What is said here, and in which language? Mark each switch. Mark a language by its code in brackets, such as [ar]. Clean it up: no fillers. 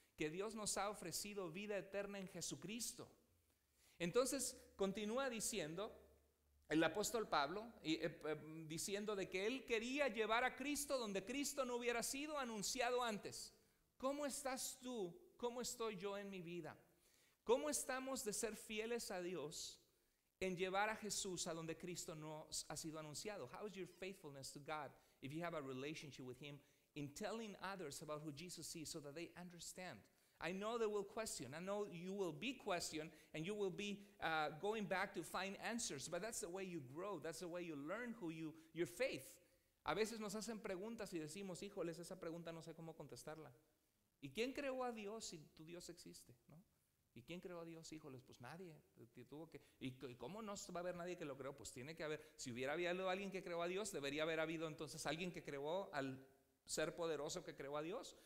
[es] Que Dios nos ha ofrecido vida eterna en Jesucristo. Entonces continúa diciendo el apóstol Pablo, diciendo de que él quería llevar a Cristo donde Cristo no hubiera sido anunciado antes. ¿Cómo estás tú? ¿Cómo estoy yo en mi vida? ¿Cómo estamos de ser fieles a Dios en llevar a Jesús a donde Cristo no ha sido anunciado? [en] How is your faithfulness to God if you have a relationship with Him in telling others about who Jesus is so that they understand? I know they will question. I know you will be questioned and you will be going back to find answers. But that's the way you grow. That's the way you learn your faith. [es] A veces nos hacen preguntas y decimos, híjoles, esa pregunta no sé cómo contestarla. ¿Y quién creó a Dios si tu Dios existe? ¿No? ¿Y quién creó a Dios? Híjoles, pues nadie. ¿Y cómo no va a haber nadie que lo creó? Pues tiene que haber. Si hubiera habido alguien que creó a Dios, debería haber habido entonces alguien que creó al ser poderoso que creó a Dios.